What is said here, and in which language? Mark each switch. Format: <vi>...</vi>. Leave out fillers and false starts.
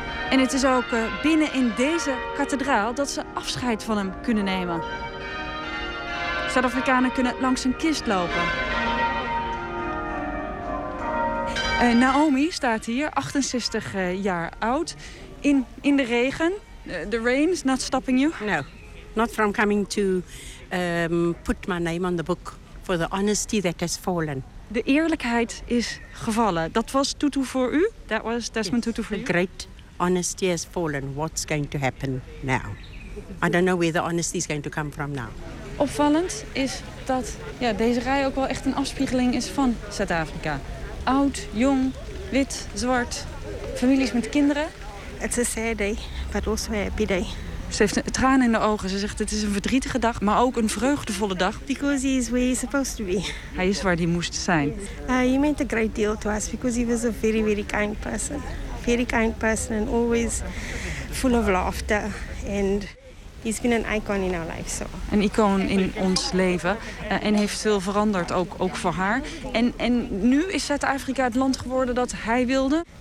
<nl>En het is ook binnen in deze kathedraal dat ze afscheid van hem kunnen nemen. Zuid-Afrikanen kunnen langs een kist lopen. Naomi staat hier, 68 jaar oud, in de regen.</nl> <en>The rain is not stopping you? No, not from coming to put my name on the book for the honesty that has fallen.</en> <nl>De eerlijkheid is gevallen. Dat was Tutu voor u?</nl> <en>That was Desmond Tutu for you? Great honesty has fallen. What's going to happen now? I don't know where the honesty is going to come from now.</en> <nl>Opvallend is dat deze rij ook wel echt een afspiegeling is van Zuid-Afrika. Oud, jong, wit, zwart, families met kinderen.</nl> <en>It's a sad day, but also a happy day.</en> <nl>Ze heeft een traan in de ogen. Ze zegt het is een verdrietige dag, maar ook een vreugdevolle dag.</nl> <en>Because he is where he's supposed to be.</en> <nl>Hij is waar hij moest zijn.</nl> <en>He meant a great deal to us because he was a very, very kind person. Very kind person and always full of laughter. And he's been an icon in our life. So.</en> <nl>Een icoon in ons leven. En heeft veel veranderd, ook voor haar. En nu is Zuid-Afrika het land geworden dat hij wilde?</nl>